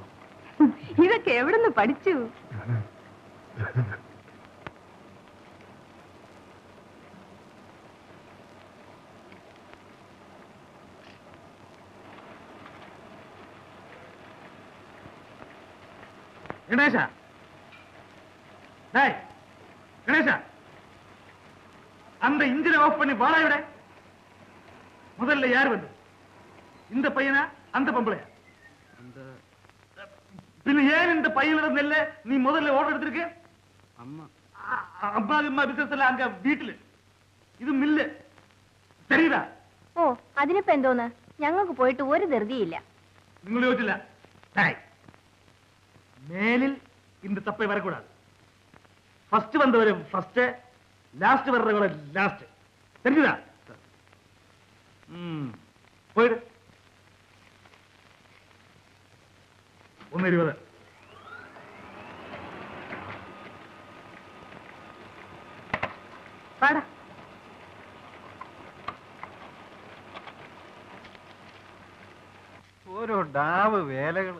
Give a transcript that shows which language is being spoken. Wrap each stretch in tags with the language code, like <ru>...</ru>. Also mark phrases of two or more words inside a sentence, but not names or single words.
<ml>ഇതൊക്കെ എവിടുന്ന് പഠിച്ചു? ഗണേശ,</ml> <ta>கணேசா, அந்த இன்ஜினை ஆஃப் பண்ணி வாடா விட. முதல்ல யார் வந்து? இந்த பையனா அந்த பொம்பளையா? பின்ன ஏன் இந்த பையனோட நெல்ல நீ முதல்ல ஓர்டர் எடுத்திருக்க? அம்மா அம்மா பிசினஸ்ல அங்க வீட்டுல</ta> <ml>ഇത് മില്ല്</ml> <ta>தெரியுதா?</ta> <ml>ഓ, അതിനിപ്പോ എന്തോന്ന്? ഞങ്ങൾക്ക് പോയിട്ട് ഒരു ധൃതിയില്ല. നിങ്ങൾ ചോദിച്ചില്ല. മേലിൽ</ml> <ta>இந்த தப்பை வரக்கூடாது. ஃபர்ஸ்ட் வந்தவரை ஃபர்ஸ்ட், லாஸ்ட் வர்றவரை லாஸ்ட். தெரியுதா? போயிடு. 1:20.</ta> <ml>പാടാ. ഓരോ ഡാവ് വേലകള്.</ml>